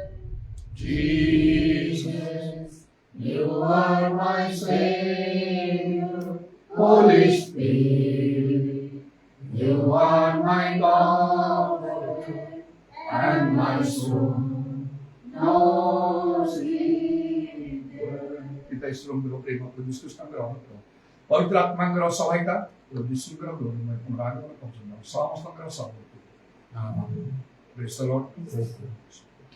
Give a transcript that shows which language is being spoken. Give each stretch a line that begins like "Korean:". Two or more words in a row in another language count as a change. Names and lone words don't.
English: Jesus, you are my Savior. Holy Spirit, you are my Comforter, and my soul knows it well.
Odia: ପିତା ଈଶ୍ୱରଙ୍କର ପ୍ରେମ ପ୍ରଭୁ ଯୀଶୁଙ୍କର ଅନୁଗ୍ରହ ପବିତ୍ର ଆତ୍ମାଙ୍କର ସହାୟତା ପ୍ରଭୁ ଯୀଶୁଙ୍କର ଗୌରବମୟ ପୁନରାଗମନ ପର୍ଯ୍ୟନ୍ତ ସମସ୍ତଙ୍କର ସର୍ବୋତ୍ତମ।
English: Praise the Lord.